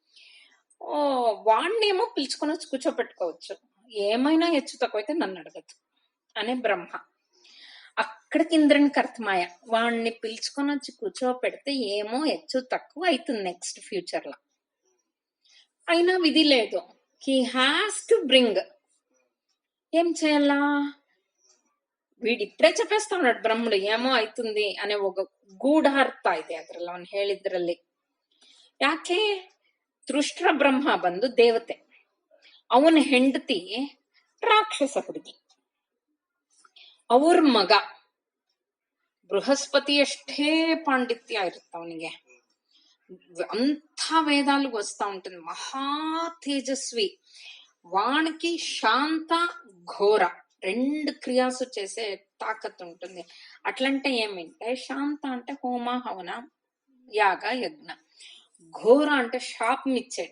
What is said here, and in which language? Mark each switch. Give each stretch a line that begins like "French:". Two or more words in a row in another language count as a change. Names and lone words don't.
Telugu: వాణ్ణేమో పిలుచుకొని వచ్చి కూర్చోపెట్టుకోవచ్చు, ఏమైనా హెచ్చు తక్కువైతే నన్ను అడగదు అనే బ్రహ్మ. అక్కడికి ఇంద్రునికి అర్థమాయ, వాణ్ణి పిలుచుకొని వచ్చి కూర్చోపెడితే ఏమో హెచ్చు తక్కువ అవుతుంది
English: next future
Telugu: లో. అయినా విధి లేదు,
English: He has to bring.
Telugu: ఏం చేయాలా? వీడు ఇప్పుడే చెప్పేస్తా ఉన్నాడు ಬ್ರಹ್ಮಡು ఏమೋ అవుతుంది అనే ఒక
Kannada: ಗೂಢಾರ್ಥ ಇದೆ ಅದ್ರಲ್ಲಿ ಅವನು ಹೇಳಿದ್ರಲ್ಲಿ. ಯಾಕೆ? ತೃಷ್ಟ್ರ ಬ್ರಹ್ಮ ಬಂದು ದೇವತೆ, ಅವನ ಹೆಂಡತಿ ರಾಕ್ಷಸ ಹುಡುಗಿ, ಅವ್ರ ಮಗ ಬೃಹಸ್ಪತಿ ಎಷ್ಟೇ ಪಾಂಡಿತ್ಯ ಇರುತ್ತೆ ಅವನಿಗೆ,
Telugu: అంత వేదాలకు వస్తా ఉంటుంది, మహా తేజస్వి. వానికి శాంత ఘోర రెండు క్రియాసు చేసే తాకత్ ఉంటుంది. అట్లంటే ఏమింటే, శాంత అంటే హోమ హవన యాగ యజ్ఞ, ఘోర అంటే శాపం ఇచ్చేది.